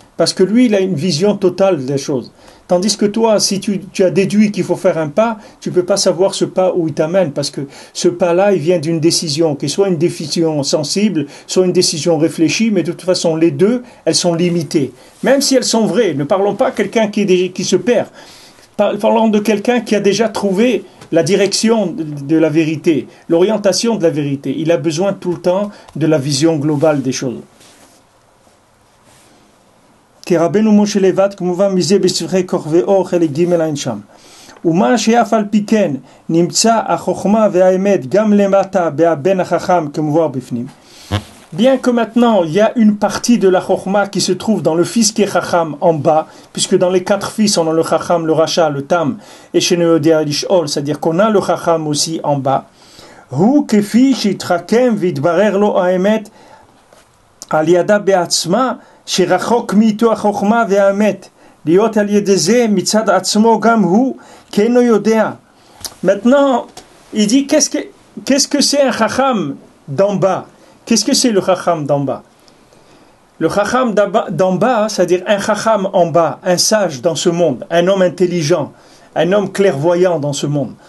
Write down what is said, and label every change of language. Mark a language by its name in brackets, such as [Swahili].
[French] Parce que lui, il a une vision totale des choses. Tandis que toi, si tu as déduit qu'il faut faire un pas, tu ne peux pas savoir ce pas où il t'amène, parce que ce pas-là, il vient d'une décision, qui soit une décision sensible, soit une décision réfléchie, mais de toute façon, les deux, elles sont limitées. Même si elles sont vraies, ne parlons pas de quelqu'un qui se perd. Parlons de quelqu'un qui a déjà trouvé la direction de la vérité, l'orientation de la vérité. Il a besoin tout le temps de la vision globale des choses. [Hebrew] כרבנו משה לבד כמובן מזה בספרי כוכבי אור חלק ג' עין שם. ומה שאף על פי כן נמצא החוכמה והאמת גם למטה בהבן החכם כמובן בפנים. [French] Bien que maintenant il y a une partie de la chokma qui se trouve dans le fils qui est chacham en bas, puisque dans les 4 fils on a le chacham, le racha, le tam et chez Neodéa l'ishol, c'est-à-dire qu'on a le chacham aussi en bas. [Hebrew] hu kefi shitrakem vidbarer lo haemet al yada be'atzma שרחוק מאיתו החוכמה והאמת, להיות על ידי זה מצד עצמו גם הוא, כי אינו יודע. [French] Maintenant, il dit, qu'est-ce que c'est un chacham d'en bas? Qu'est-ce que c'est le chacham d'en bas? Le chacham d'en bas, c'est-à-dire un chacham en bas, un sage dans ce monde, un homme intelligent, un homme clairvoyant dans ce monde.